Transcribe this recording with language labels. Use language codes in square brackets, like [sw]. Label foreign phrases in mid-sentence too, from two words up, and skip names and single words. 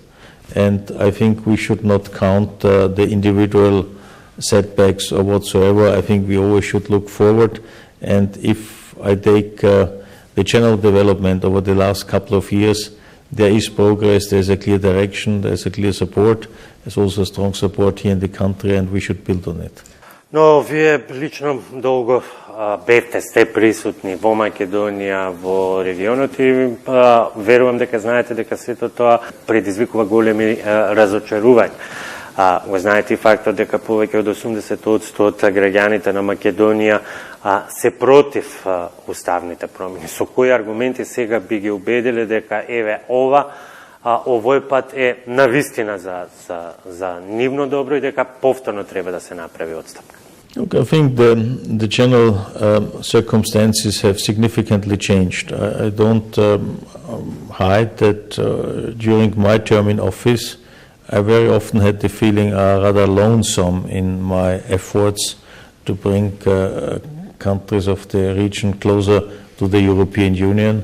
[en] And I think we should not count the individual setbacks or whatsoever. I think we always should look forward. And if I take the general development over the last couple of years, there is progress, there's a clear direction, there's a clear support. There's also a strong support here in the country, and we should build on it. [mk] Но вие лично долго сте присутни во Македонија, во регионот, и верувам дека знаете дека сето тоа предизвикува големи разочарувања. Го знаете и фактот дека повеќе од 80% од граѓаните на Македонија се против уставните промени. Со кои аргументи сега би ги убедиле дека еве овој пат е навистина за нивно добро и дека повторно треба да се направи отстапка? [en] Look, I think the general circumstances have significantly changed. I don't hide that during my term in office, I very often had the feeling rather lonesome in my efforts to bring countries of the region closer to the European Union.